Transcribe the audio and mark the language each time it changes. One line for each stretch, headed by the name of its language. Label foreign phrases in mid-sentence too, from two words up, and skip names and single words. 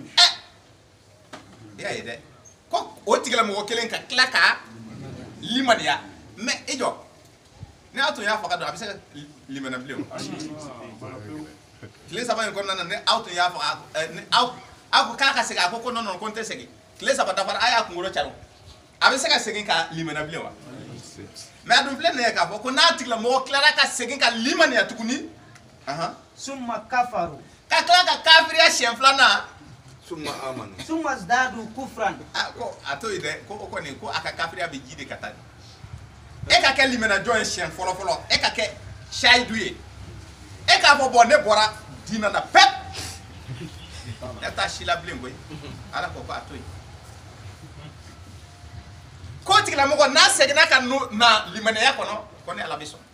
Bambara: i y'a ye dɛ ko o tigilamɔgɔ kelen ka tila ka limaniya mais i jɔ ni aw tun y'a faga dɔn a bɛ se ka limaniya bilen o tile 3 in kɔnɔna na ni aw tun y'a faga ni aw ko k'a ka segin a ko non ko n tɛ segin tile 3 dafara a y'a kunkolo caro a bɛ se ka segin ka limaniya bilen wa mais a dun filɛ nin ye k'a fɔ ko n'a tigilamɔgɔ tilara ka segin ka limaniya tuguni
Arabic: ثم كفروا
Bambara: ka tila ka kafiriya siɲɛ 2nan
Arabic: ثم آمنوا. ثم ازدادوا كفرا
Bambara: ko a to yen dɛ ko o kɔni ko a ka kafiriya bɛ ji de ka taa e ka kɛ limaniyajɔn ye siɲɛ fɔlɔ e ka kɛ sayidu ye e k'a fɔ bon ne bɔra diinɛ na pep e t'a si la bilen koyi ala ko a to yen ko tigilamɔgɔ n'a seginna ka na limaniya kɔnɔ ko ni ala bɛ sɔn.